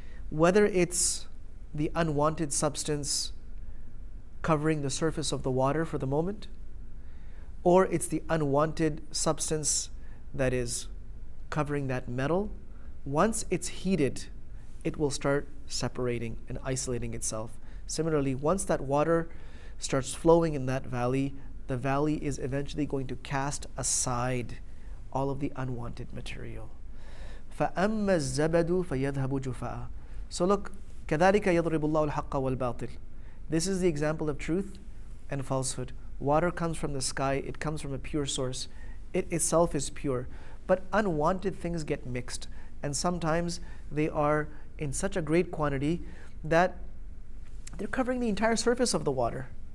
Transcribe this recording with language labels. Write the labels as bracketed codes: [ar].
[en] Whether it's the unwanted substance covering the surface of the water for the moment, or it's the unwanted substance that is covering that metal, once it's heated, it will start separating and isolating itself. Similarly, once that water starts flowing in that valley, the valley is eventually going to cast aside all of the unwanted material. [ar] فَأَمَّا الزَّبَدُ فَيَذْهَبُ جُفَاءً. [en] So look, [ar] كَذَلِكَ يَضْرِبُ اللَّهُ الْحَقَّ وَالْبَاطِلِ. [en] This is the example of truth and falsehood. Water comes from the sky, it comes from a pure source. It itself is pure. But unwanted things get mixed. And sometimes they are in such a great quantity that they're covering the entire surface of the water.